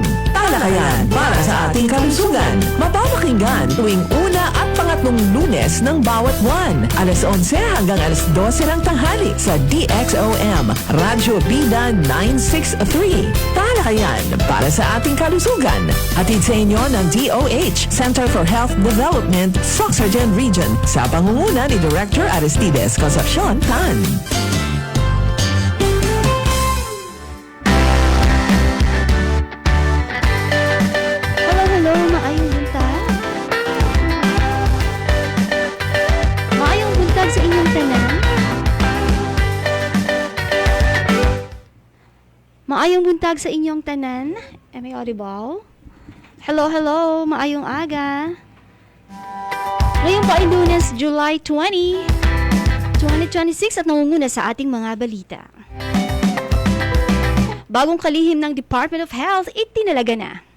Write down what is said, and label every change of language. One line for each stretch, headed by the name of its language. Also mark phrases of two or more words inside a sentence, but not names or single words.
Filipino: Talakayan para sa ating kalusugan. Mapapakinggan tuwing una at pangatlong Lunes ng bawat buwan. Alas 11 hanggang alas 12 ng tanghali sa DXOM, Radyo Bida 963. Talakayan para sa ating kalusugan. Hatid sa inyo ng DOH, Center for Health Development, Sorsogon Region, sa pangunguna ni Director Aristides Concepcion Tan.
Cebuano: Hello, maayong buntag. Maayong buntag sa inyong tanan. Maayong buntag sa inyong tanan.
English: Am I audible? Hello,
Cebuano: maayong aga.
Filipino: Ngayon po ay Lunes, July 20, 2026 at nangunguna sa ating mga balita. Bagong kalihim ng Department of Health, itinalaga na.